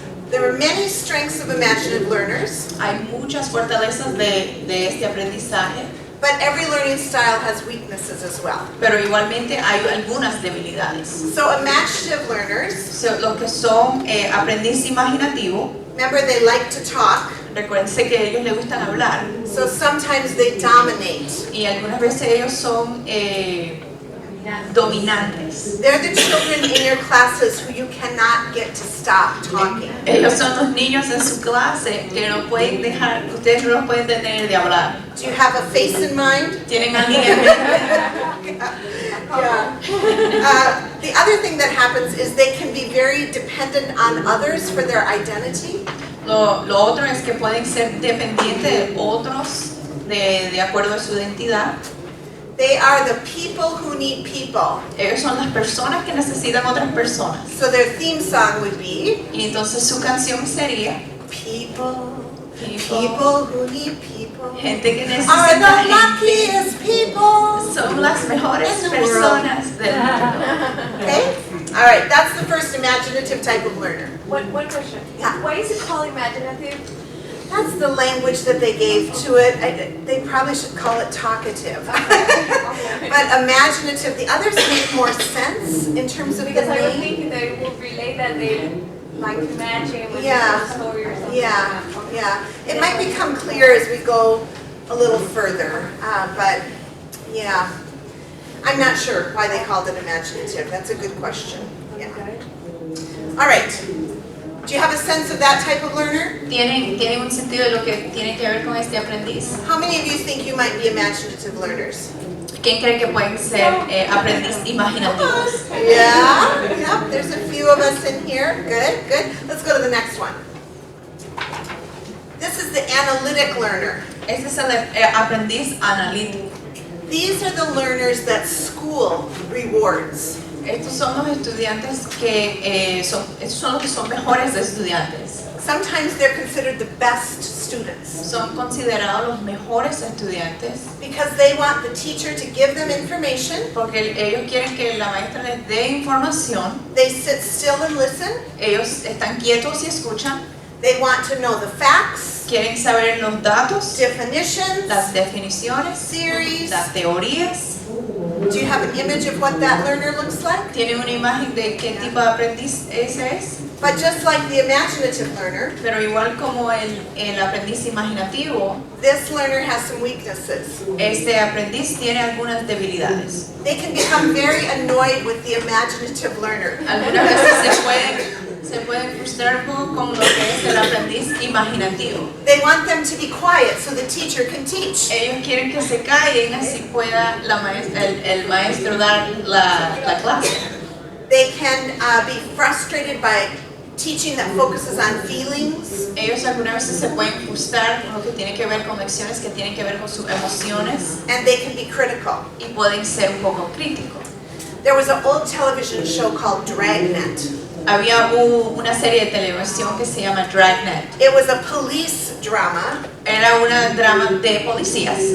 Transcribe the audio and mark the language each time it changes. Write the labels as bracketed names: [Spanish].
[English] There are many strengths of imaginative learners, [Spanish] Hay muchas fortalezas de este aprendizaje, [English] but every learning style has weaknesses as well. [Spanish] pero igualmente hay algunas debilidades. [English] So imaginative learners, [Spanish] Los que son aprendiz imaginativo, [English] remember they like to talk, [Spanish] recuérdense que a ellos les gustan hablar [English] so sometimes they dominate. [Spanish] y algunas veces ellos son dominantes. [English] They're the children in your classes who you cannot get to stop talking. [Spanish] Ellos son los niños en su clase que no pueden dejar, ustedes no los pueden detener de hablar. [English] Do you have a face in mind? [Spanish] ¿Tienen alguien en mente? [English] Yeah. The other thing that happens is they can be very dependent on others for their identity. [Spanish] Lo otro es que pueden ser dependientes de otros de acuerdo a su identidad. [English] They are the people who need people. [Spanish] Ellos son las personas que necesitan otras personas. [English] So their theme song would be [Spanish] Y entonces su canción sería [English] people who need people [Spanish] gente que [English] are [Spanish] necesita [English] the [Spanish] gente. [English] luckiest people. [Spanish] Son las mejores [English] in the [Spanish] personas del mundo. [English] Okay? All right, that's the first imaginative type of learner. One question. Yeah. Why is it called imaginative? That's the language that they gave to it. They probably should call it talkative. But imaginative, the others make more sense in terms of the Because I was name. thinking that it would relate that they like imagine with Yeah. a story or something. Yeah, yeah. It might become clear as we go a little further, but yeah. I'm not sure why they called it imaginative. That's a good question. Yeah. All right. Do you have a sense of that type of learner? [Spanish] ¿Tienen un sentido de lo que tiene que ver con este aprendiz? [English] How many of you think you might be imaginative learners? [Spanish] ¿Quién cree que pueden ser aprendiz imaginativos? [English] Yeah, there's a few of us in here. Good, good. Let's go to the next one. analytic learner. [Spanish] Este es el aprendiz analítico. [English] These are the learners that school rewards. [Spanish] Estos son los estudiantes que estos son los que son mejores estudiantes. [English] Sometimes they're considered the best students [Spanish] Son considerados los mejores estudiantes [English] because they want the teacher to give them information. [Spanish] porque ellos quieren que la maestra les dé información. [English] They sit still and listen. [Spanish] Ellos están quietos y escuchan. [English] They want to know the facts, [Spanish] Quieren saber los datos, [English] definitions, [Spanish] las definiciones, [English] theories. [Spanish] las teorías. [English] Do you have an image of what that learner looks like? [Spanish] Tienen una imagen de qué tipo de aprendiz ese es. [English] But just like the imaginative learner, [Spanish] Pero igual como el aprendiz imaginativo, [English] this learner has some weaknesses. [Spanish] este aprendiz tiene algunas debilidades. [English] They can become very annoyed with the imaginative learner. [Spanish] Algunas veces se pueden frustrar un poco con lo que es el aprendiz imaginativo. [English] They want them to be quiet so the teacher can teach. [Spanish] Ellos quieren que se callen así pueda el maestro dar la clase. [English] They can be frustrated by teaching that focuses on feelings. [Spanish] Ellos algunas veces se pueden frustrar con lo que tiene que ver con lecciones que tienen que ver con sus emociones [English] And they can be critical. [Spanish] y pueden ser un poco críticos. [English] There was an old television show called Dragnet. [Spanish] Había una serie de televisión que se llama Dragnet. [English] It was a police drama, [Spanish] Era una drama de policías.